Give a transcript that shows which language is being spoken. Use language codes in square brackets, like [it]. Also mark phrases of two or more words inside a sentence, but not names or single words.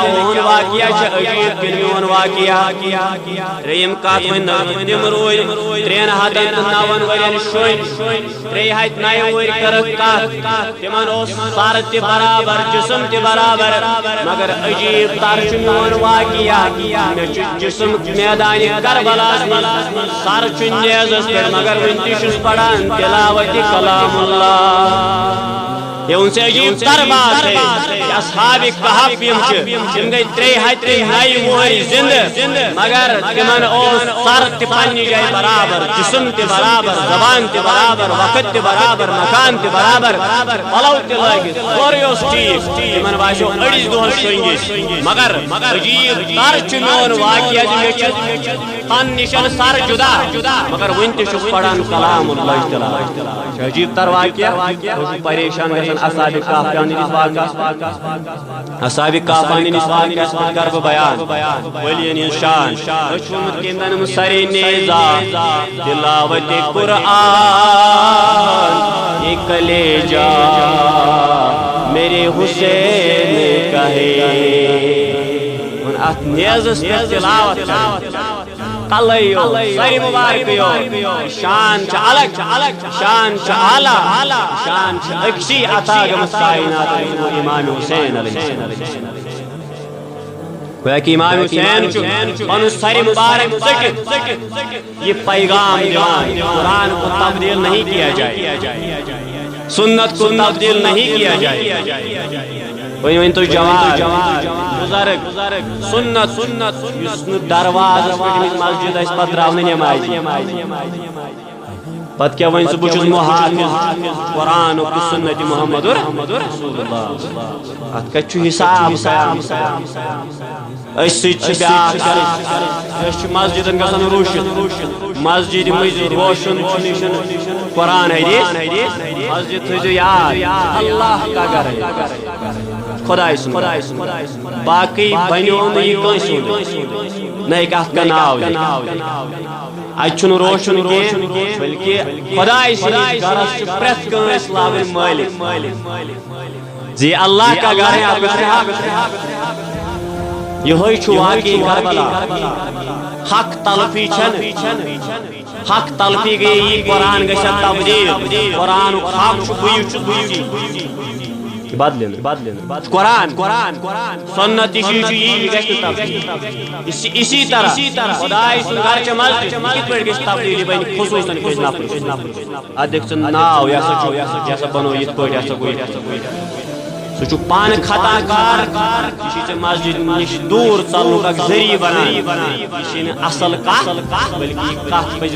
[ks] اوٚہُنٛد واقعہ چھُ عجیٖب کِنہٕ میون واقعہ ترٛیٚیِم کتھ وۄنۍ تِم روٗدۍ 309 ؤرین شۄنٛگۍ 309 ؤری کٔرٕکھ کتھ تِمن اوس سر تہِ برابر جسم تہِ برابر مگر عجیٖب تر چھُ میون واقعہ مےٚ چھُ جسم میدانہِ کربلاہس منٛز سر چھُ نیزس پٮ۪ٹھ مگر وُنہِ تہِ چھُس پران تلاوتِ کلام اللہ [ur] یہ ان سے عجیب تر بات ہے کہ [ks] اصحاب کہف تم گئی 309 وہری زندہ مگر تمن اوس سر تہ پننہِ جایہِ برابر جسم تہ برابر زبان تہ برابر وقت تہ برابر مکان تہ برابر پلو تہ لٲگِتھ سورُے اوس ٹھیٖک تمن باسیو أڑِس دۄہس شۄنٛگِتھ مگر عجیٖب تر چھُ میون واقعہ مےٚ چھُ تن نِش سر جدا مگر وُنہِ تہِ چھُس پران کلام اللہ تعالیٰ عجیٖب تر واقعہ پریشان گژھان اصحاب کہف نِس واقعس اصحاب کہف نِس واقعس منٛز کر بہٕ بیان ؤلین ہٕنٛز شان أچھ ووٚنمُت گِنٛدن سرے نیزا تلاوتِ قرآن [ur] یہ کلیجہ میرے حسین کہے [ks] اتھ نیزس پٮ۪ٹھ تلاوت کلو ساری مبارک شان الگ شان اعلیٰ شان اکسی عطا گٔمٕژ کائنات امام حسین علیہ السلام گویا کہ امام حسین پنُن سر مبارک ژٔٹِتھ یہ پیغام دِوان [ur] قرآن کو تبدیل نہیں کیا جائے سنت کو تبدیل نہیں کیا جائے [ks] وۄنۍ تو جواب بزرگ سنت یُس نہٕ دروازس پٮ۪ٹھ مسجد اَسہِ پتہٕ تراونہٕ نٮ۪مازِ پتہٕ کیٛاہ وۄنۍ ژٕ بہٕ چھُس محافظ قرآنُک تہٕ سنتِ محمد رسول اللہ اتھ کتہِ چھُ حساب أسۍ سۭتۍ چھِ بیٛاکھ أسۍ چھِ مسجدن گژھان روٗشِتھ مسجد منٛز روشن قرآن حدیث مسجد تھٲیزیو یاد اللہ [ur] کا گھر ہے [ks] خداے سُنٛد باقٕے بنیو نہٕ یہِ کٲنٛسہِ ہُنٛد نہ ہیٚکہِ اتھ کانٛہہ ناو دِتھ اتہِ چھُنہٕ روشن کینٛہہ بلکہِ خداے سٕنٛدِس گرس چھُ پرٛٮ۪تھ کٲنٛسہِ لاگٕنۍ مٲلِک زِ [ur] اللہ کا گھر ہے [ks] اتھ گژھِ حق یہوے چھُ واقعی کربلا حق تلفی چھنہٕ حق تلفی گٔیے یہِ قرآن گژھِ تبدیل قرآنُک حق چھُ بٕے چھُس بدلن قرآن سنت یہ اسی طرح خداے سُنٛد گرچہِ مسجد کِتھ پٲٹھۍ گژھِ تبدیلی بنہِ خصوٗصن کٲنٛسہِ نفرس اتھ دِکھ ژٕ ناو یہِ ہسا بنوو یِتھ پٲٹھۍ یہِ ہسا گوٚو سُہ چھُ پانہٕ خطا کار یہِ چھُے ژےٚ مسجد نِش دوٗر ژلنُک اکھ ذٔریعہٕ بنان یہِ چھے نہٕ اصل کتھ بلکہِ یہِ کتھ پزِ